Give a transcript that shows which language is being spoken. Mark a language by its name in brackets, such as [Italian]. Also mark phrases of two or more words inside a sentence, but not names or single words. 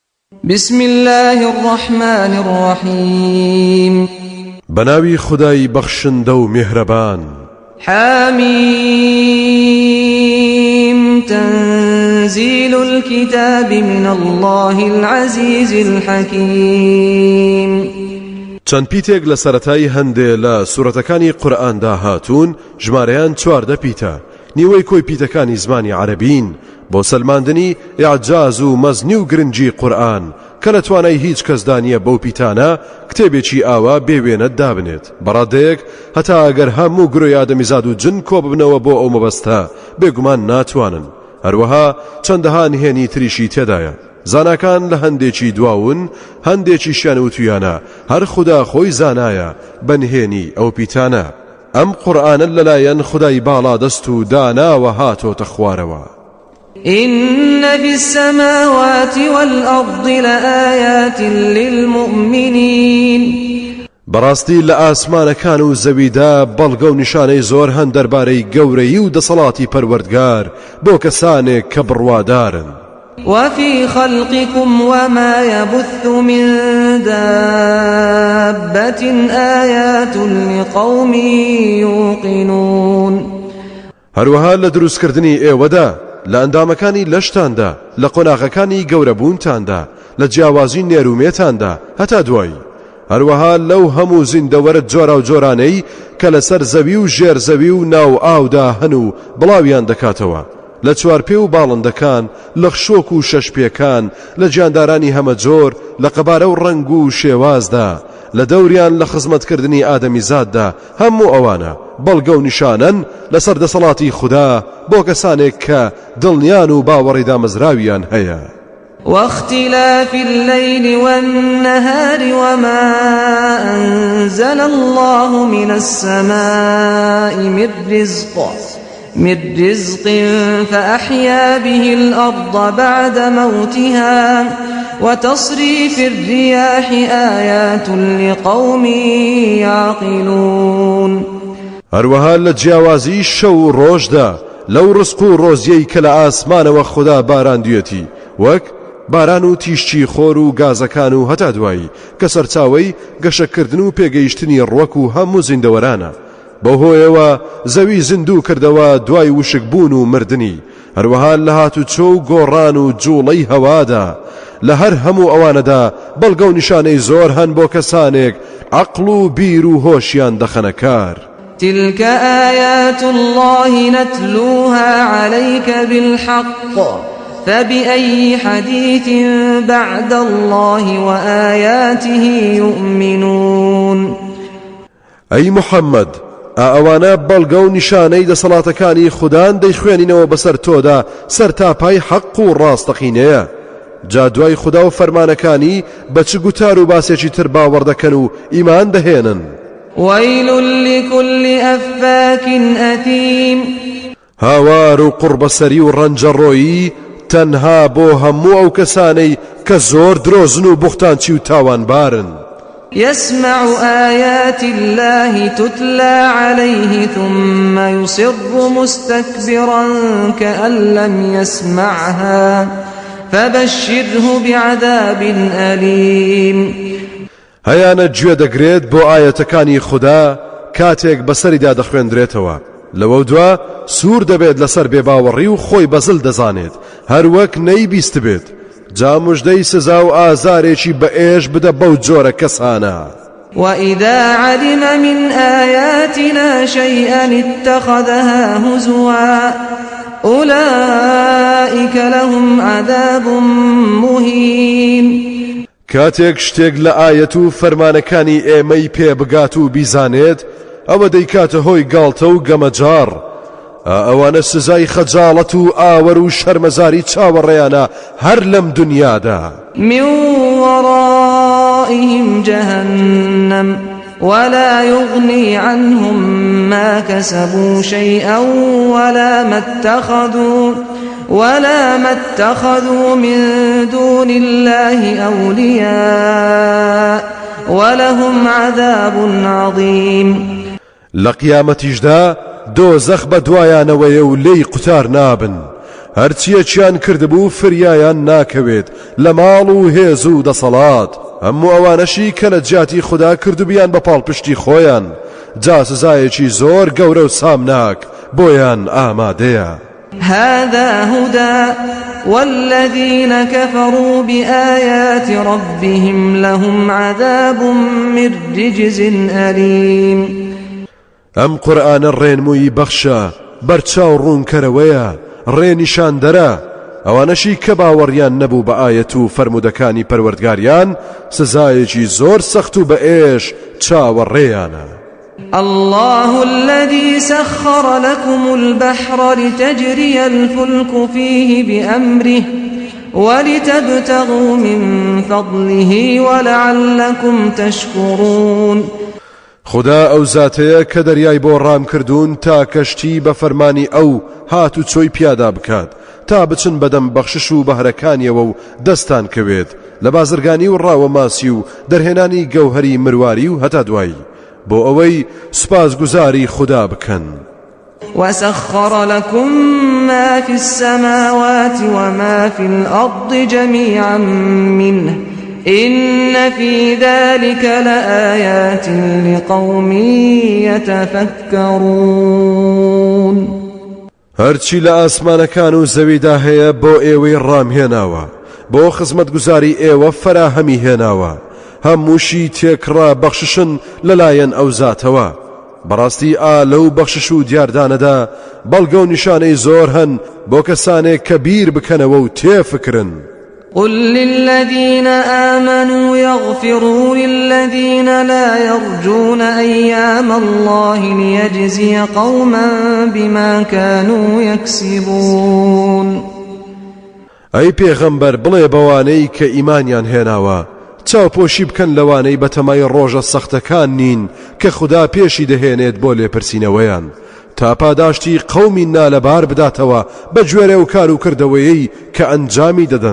[Arabic] بسم الله الرحمن الرحيم [Central Kurdish] بناوي خداي بخشندو مهربان [Arabic] حميم تنزيل الكتاب من الله العزيز الحكيم [Central Kurdish] چەند پیتێک لە سەرەتای هەندێ لە سوورەتەکانی قورئاندا هاتوون ژمارەیان 14 پیتە نیوەی کۆی پیتەکانی زمانی عەرەبین بۆ سەلماندنی ئیعجاز و مەزنی و گرنگی قورئان کە لە توانای هیچ کەسدا نییە بەو پیتانە کتێبێکی ئاوا بێوێنە دابنێت بەڕادەیەک هەتا ئەگەر هەموو گرۆی ئادەمیزاد و جن کۆ ببنەوە بۆ ئەو مەبەستە بێگومان ناتوانن هەروەها چەندەها نهێنی تریشی تێدایە زاناکان لە هەندێکی دواون هەندێکیشیان وتویانە هەر خدا خۆی زانایە بەنهێنی ئەو پیتانە ئەم قورئانە لەلایەن خدای باڵا دەست و داناوە هاتۆتە خوارەوە [Arabic] إن في السماوات والأرض لآيات للمؤمنين [Central Kurdish] بەڕاستی لە ئاسمانەکان و زەویدا بەڵگە و نیشانەی زۆر هەن دەربارەی گەورەی و دەسەڵاتی پەروەردگار بۆ کەسانێک کە بڕوادارن [Arabic] وفي خلقكم وما يبث من دابة آيات لقوم يوقنون [Central Kurdish] هەروەها لە دروستکردنی ئێوەدا لە ئەندامەکانی لەشتاندا لە قۆناغەکانی گەورەبوونتاندا لە جیاوازی نێرومێتاندا هەتا دوایی هەروەها لەو هەموو زیندەوەرە جۆرا و جۆرانەی کە لەسەر زەوی و ژێر زەوی و ناو ئاودا هەن و بڵاویان دەکاتەوە لە چوارپێ و باڵندەکان لە خشۆک و شەشپێکان لە گیاندارانی هەمە جۆر لە قەبارە و ڕەنگ و شێوازدا لە دەوریان لە خزمەتکردنی ئادەمیزاددا هەموو ئەوانە بەڵگە و نیشانەن لەسەر دەسەڵاتی خوددا بۆ کەسانێک کە دڵنیان و باوەڕی دامەزراویان هەیە [Arabic] واختلاف الليل والنهار وما أنزل الله من السماء من رزق فأحيا به الأرض بعد موتها وتصريف الرياح آيات لقوم يعقلون [Central Kurdish] هەروەها لە جیاوازی شەو و ڕۆژدا لەو ڕزق و ڕۆزیەی کە لە ئاسمانەوە خوددا باراندوێتی وەک باران و تیشتی خۆر و گازەکان و هەتا دوایی کە سەرچاوەی گەشەکردن و پێگەیشتنی ڕوەک و هەموو زیندەوەرانە بەهۆیەوە زەوی زیندوو کردەوە دوای وشک بوون و مردنی هەروەها لە هاتوچۆ و گۆڕان و جوڵەی هەوادا لە هەر هەموو ئەوانەدا بەڵگە و نیشانەی زۆر هەن بۆ کەسانێک عەقڵ و بیر و هۆشیان دەخەنە کار [Arabic] تلك آيات الله نتلوها عليك بالحق فبأي حديث بعد الله وآياته يؤمنون [Central Kurdish] أي محمد ئەوانە بەڵگە و نیشانەی دەسەڵاتەکانی خوددان دەیخوێنینەوە بەسەر تۆدا سەر تاپای حەق و ڕاستەقینەیە جا دوای خوددا و فەرمانەکانی بە چ گوتار و باسێکی تر باوەڕ دەکەن و ئیمان دەهێنن [Arabic] ويل لكل أفاك أثيم [Central Kurdish] هاوار و قوربەسەری و ڕەنجەڕۆیی تەنها بۆ هەموو ئەو کەسانەی کە زۆر درۆزن و بوختانچی و تاوانبارن [Arabic] يسمع آيات الله تتلى عليه ثم يصر مستكبرا كأن لم يسمعها فبشره بعذاب أليم [Central Kurdish] هەیانە گوێ دەگرێت بۆ ئاەتەکانی خوددا کاتێک بەسەریدا دەخوێندرێتەوە لەوە دوا سوور دەبێت لەسەر بێباوەڕی و خۆی بەزل دەزانێت هەروەک نەیبیست بێت جا موژدەی سزا و ئازارێکی بە ئێش بدە بەو جۆرە کەسانە [Arabic] وإذا علم من آياتنا شيئا اتخذها هزوا أولئك لهم عذاب مهين [Central Kurdish] کاتێک شتێک لە ئاەت و فەرمانەکانی ئێمەی پێ بگات و بیزانێت ئەوە دەیکاتە هۆی گاڵتە و گەمەجار ئەوانە سزای خەجاڵەت و ئاوەر و شەرمەزاری چاوەڕێیانە هەر لەم دنیادا [Arabic] من ورائهم جهنم ولا يغني عنهم ما كسبوا شيئا ولا ما اتخذوا من دون الله أولياء ولهم عذاب عظيم [Central Kurdish] لقيامتيجدا دۆزەخ بە دوایانەوەیە و لێی قوتار نابن هەرچیەکیان کردبوو فریایان ناکەوێت لە ماڵ و هێز و دەسەڵات هەموو ئەوانەشی کە لە جیاتی خوددا کردوبیان بە پاڵپشتی خۆیان جا سزایەکی زۆر گەورە و سامناک بۆیان ئامادەیە. [Arabic] هذا هدى والذين كفروا بآيات ربهم لهم عذاب من رجز أليم. [Central Kurdish] ئەم قورئانە ڕێنمووی بەخشە بەرچاو ڕوونکەرەوەیە ڕێنیشاندەرە ئەوانەشی کە باوەڕیان نەبوو بە ئایەت و فەرمودەکانی پەروەردگاریان سزایەکی زۆر سەخت و بە ئێش چاوەڕێیانە. [Arabic] الله الذي سخر لكم البحر لتجري الفلك فيه بأمره ولتبتغوا من فضله ولعلكم تشكرون. [Central Kurdish] خدا ئەو زاتەیە کە دەریای بۆ ڕام کردوون تا کەشتی بە فەرمانی ئەو هات و چۆی پیادا بکات تا بچن بەدەم بەخشش و بەهرەکانیەوە و دەستان کەوێت لە بازرگانی و ڕاوە ماسی و دەرهێنانی گەوهەری مرواری و هەتا دوایی بۆ ئەوەی سوپاسگوزاری خدا بکەن. [Arabic] وسخر لكم ما في السماوات وما في الأرض جميعا منه إن في ذلك لآيات لقوم يتفكرون. [Central Kurdish] هەرچی لە ئاسمانەکان و زەویدا هەیە بۆ ئێوەی ڕامهێناوە بۆ خزمەتگوزاری ئێوە فەراهەمی هێناوە هەمووشی تێکڕا بەخششن لەلایەن ئەو زاتەوە بەڕاستی لەو بەخشش و دیاردانەدا بەڵگە و نیشانەی زۆر هەن بۆ کەسانێک کە بیر بکەنەوە و تێفکرن. [Arabic] قل للذين آمنوا يغفروا للذين لا يرجون أيام الله ليجزي قوما بما كانوا يكسبون. [Central Kurdish] ئەی پێغەمبەر بڵێ بەوانەی کە ئیمانیان هێناوە چاوپۆشی بکەن لەوانەی بەتەمای ڕۆژە سەختەکان نین کە خوددا پێشی دەهێنێت بۆ لێپرسینەوەیان تا پاداشتی قەومی نالەبار بداتەوە بە گوێرە و کار و کردەوەیەی کە ئەنجامی دەدەن.